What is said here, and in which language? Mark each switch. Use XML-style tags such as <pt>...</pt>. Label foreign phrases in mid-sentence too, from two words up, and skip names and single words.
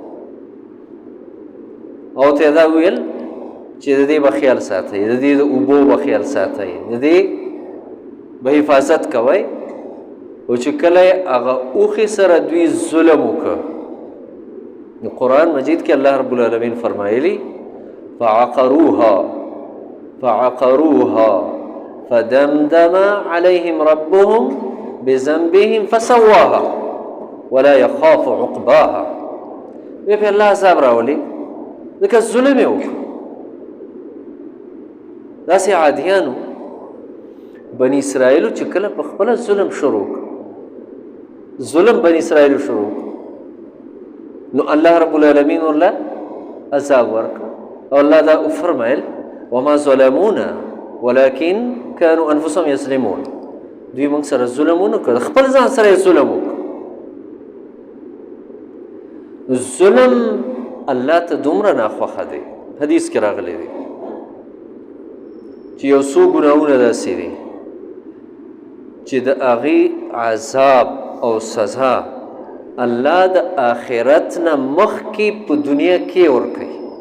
<ps>او ته دا ویل چې د دې به خیال ساتئ د دې د اوبو به خیال ساتئ د دې به حفاظت کوئ او چې کله هغه اوښې سره دوی ظلم وکړه نو قرآن مجید کې</ps> <ar>الله رب العالمین</ar> <ps>فرمایلی</ps> <ar>فعقروها فدمدم عليهم ربهم بذنبهم فسواها ولا يخاف عقباها</ar> <ps>بیا په الله عذاب راولي ځکه ظلم یې وکړ داسې عادیانو بني اسرائیلو چې کله په خپله ظلم شروع ظلم بني اسرائیلو شروع نو</ps> <ar>الله رب العالمین</ar> <ps>ورله عذاب ورکړ او الله دا فرمایل</ps> <ar>وما ظلمونا ولكن كانوا انفسهم يظلمون</ar> <ps>دوی موږ سره ظلم ونه کړ خپل ځان سره یې ظلم وکړ ظلم الله ته دومره ناخوښه دی حدیث کې راغلی دی چې یو څو ګناهونه داسې دي چې د هغې عذاب او سزا الله د آخرت نه مخکې په دنیا کې ورکوي.</ps>